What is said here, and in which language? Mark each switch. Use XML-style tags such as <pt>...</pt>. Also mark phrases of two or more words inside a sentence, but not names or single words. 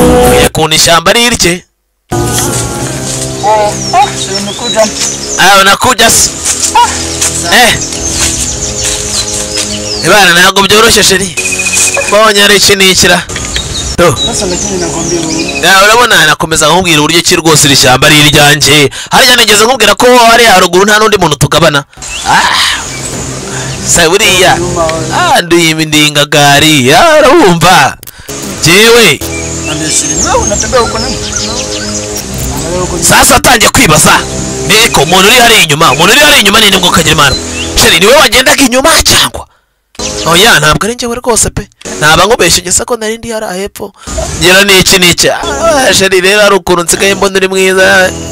<rw>Uye kuntu ishyamba ari irye. Ah, ah, sheri,</rw> <sw>umekuja. Ah, unakuja si. Eh.</sw> <rw>Ibana ntabwo byoroshye sheri. Mbonye ari iki ni ikira. Do.</rw> <sw>Sasa lakini nakwambia wewe. Ya,</sw> <rw>urabona nakomeza nkubwira uburyo ki rwose iri shyamba ari iryanjye. Harya nigeze nkubwira ko hariya haruguru nta n'undi muntu tugabana. Ah. Sa buriya. Ah, ndi ndingagari. Ya, urumva. Jewe.</rw> <sw>Nambia sheri, wewe unatembea huko nani? Unatembea huko nani? Sasa</sw> <rw>atangiye kwibaza. Niko umuntu uri hariya inyuma. Umuntu uri hariya inyuma ni nde ngo kagira imana? Sheri, ni wowe wagendaga inyuma cyangwa? Oya, ntabwo ari njyewe rwose pe. Naba nkubeshye ngese ko nari ndi hariya hepfo. Ngira ni iki ni iki. Ah, sheri rero hari ukuntu nsigaye mbona uri mwiza.</rw>